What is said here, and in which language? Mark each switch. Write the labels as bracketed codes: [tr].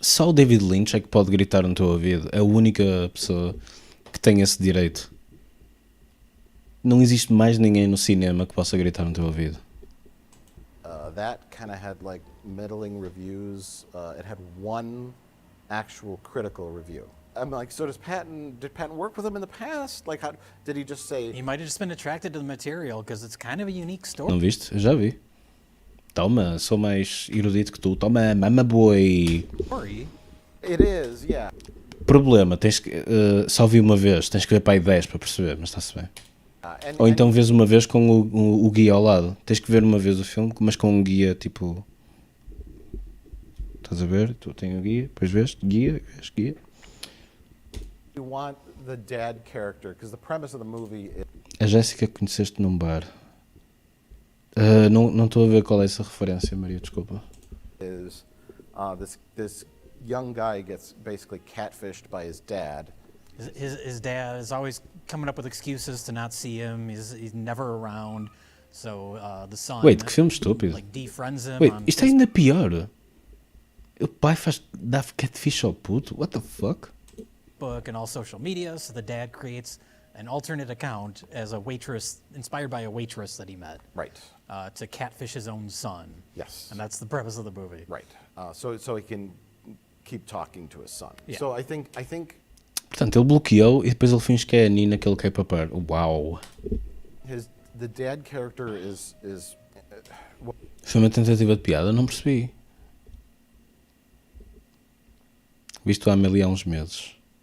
[pt] Só o David Lynch é que pode gritar no teu ouvido. É a única pessoa que tem esse direito. Não existe mais ninguém no cinema que possa gritar no teu ouvido. [en] That kind of had like middling reviews. It had one actual critical review. I'm like, so did Patton work with him in the past? Like, how did he just say? He might have just been attracted to the material because it's kind of a unique story. [pt] Não viste? Eu já vi. Toma, sou mais erudito que tu. Toma, [en] mama boy. It is, yeah. [pt] Problema, tens que, só vi uma vez, tens que ver para aí 10 para perceber, mas está-se bem. Ou então vês uma vez com o guia ao lado. Tens que ver uma vez o filme, mas com um guia tipo. Estás a ver? Tu tens o guia, depois vês guia. [en] You want the dad character, because the premise of the movie is. [pt] A Jéssica conheceste num bar. Não estou a ver qual é essa referência, Maria, desculpa. [en] Is this young guy gets basically catfished by his dad. His dad is always coming up with excuses to not see him. He's never around. So the son. Wait, [pt] que filme estúpido. [en] Like defriends him. Wait, on [pt] isto é ainda pior. O pai dá catfish ao puto? [en] What the fuck? Facebook and all social media. So the dad creates an alternate account as a waitress, inspired by a waitress that he met. Right. To catfish his own son. Yes. And that's the premise of the movie. Right. So he can keep talking to his son. Yeah. So I think. [pt] Portanto, ele bloqueou e depois ele finge que é a Nina que ele quer papar. Uau. [en] The dad character is. [pt] Foi uma tentativa de piada? Não percebi. Visto a Amélie há uns meses.